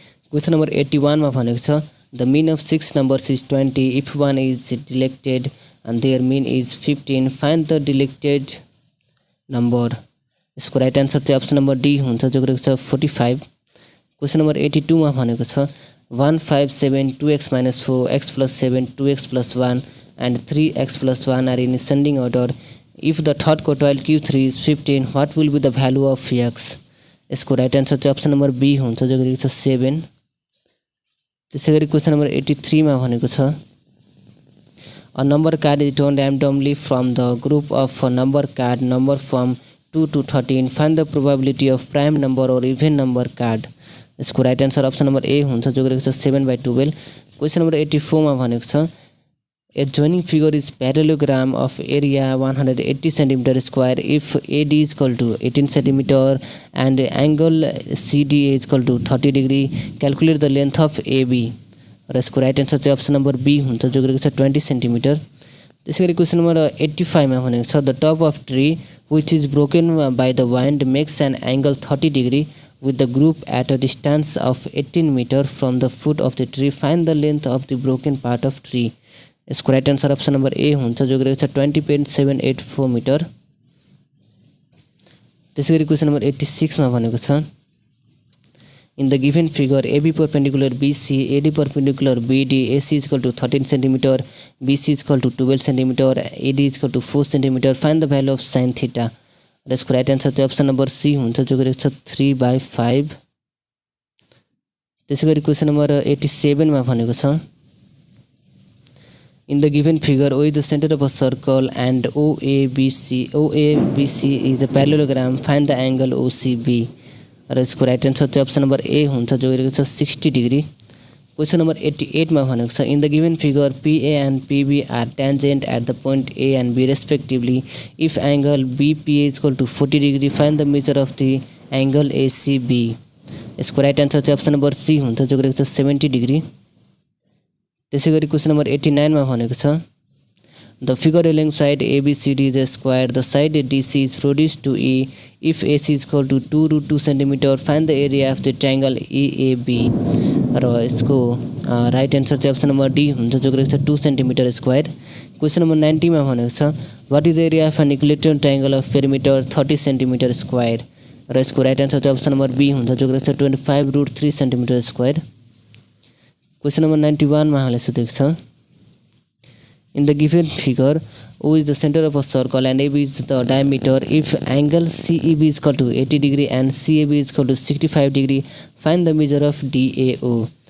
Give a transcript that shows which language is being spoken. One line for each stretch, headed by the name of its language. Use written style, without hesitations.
Nepali: Question number 81 मा भनेको छ
English: the mean of 6 numbers is 20 if 1 is deleted and their mean is 15 find the deleted number
Nepali: यसको right answer चाहिँ option number D हुन्छ जो गरेको छ
English: 45।
Nepali: क्वेसन नम्बर 82 मा भनेको छ
English: 1 5 7 2x - 4 x + 7 2x + 1 and 3x + 1 are in ascending order. If the third quartile Q3 is 15, what will be the value of x?
Nepali: यसको राइट आन्सर चाहिँ अप्सन नम्बर बी हुन्छ जो गरेको छ 7। त्यसैगरी क्वेसन नम्बर 83 मा भनेको छ
English: a number card is drawn randomly from the group of number card
Nepali: number from 2 to 13 find the probability of prime number और इभेन नम्बर कार्ड यसको राइट आन्सर अप्सन नम्बर ए हुन्छ जो गरेको छ 7/12। क्वेसन नम्बर 84 मा भनेको छ
English: adjoining figure is parallelogram of area 180 cm square if AD is equal to 18 cm and angle CDA is equal to 30 degree. Calculate the length of AB.
Nepali: र यसको right answer चाहिँ अप्सन नम्बर बी हुन्छ जो गरेको छ 20 centimetre. त्यसैगरी question number 85 मा भनेको छ
English: The top of tree which is broken by the wind makes an angle 30 degree with the group at a distance of 18 meter from the foot of the tree. Find the length of the broken part of tree.
Nepali: यसको right answer option number ए हुन्छ जो गरेको छ 20.784 metre. त्यसैगरी question number 86 मा भनेको छ
English: in the given figure AB perpendicular BC, AD perpendicular BD, AC is equal to 13 cm, BC is equal to 12 cm, AD is equal to 4 cm. Find the value of sin theta.
Nepali: र यसको right answer चाहिँ option number C हुन्छ जो गरेको छ 3/5। त्यसैगरी question number 87 मा भनेको छ
English: in the given figure O is the center of a circle and OABC is a parallelogram. Find the angle OCB.
Nepali: र यसको राइट आन्सर चाहिँ अप्सन नम्बर ए हुन्छ जो गरेको छ 60 डिग्री। क्वेसन नम्बर 88 मा भनेको छ
English: In the given figure PA and PB are tangent at the point A and B respectively. If angle BPA is equal to 40 degree, find the measure of the angle ACB.
Nepali: यसको right answer चाहिँ option number C हुन्छ जो गरेको छ 70 degree. त्यसैगरी question number 89 मा भनेको छ
English: the figure along side ABCD is a square. The side DC is produced to E. If AC is equal to 2√2 cm, find the area of the triangle EAB.
Nepali: र यसको right answer चाहिँ option number D हुन्छ जो गरेको छ 2 centimetre square. Question number 90 मा भनेको छ
English: What is the area of an equilateral triangle of perimeter 30 centimetre square.
Nepali: र यसको राइट आन्सर चाहिँ अप्सन नम्बर बी हुन्छ जो गरेको छ 25√3 सेन्टिमिटर स्क्वायर। क्वेसन नम्बर 91 मा हामीले सोधेको छ
English: in the given figure O is the center of a circle and AB is the diameter. If angle CEB is equal to 80 degree and CAB is equal to 65 degree, find the measure of DAO.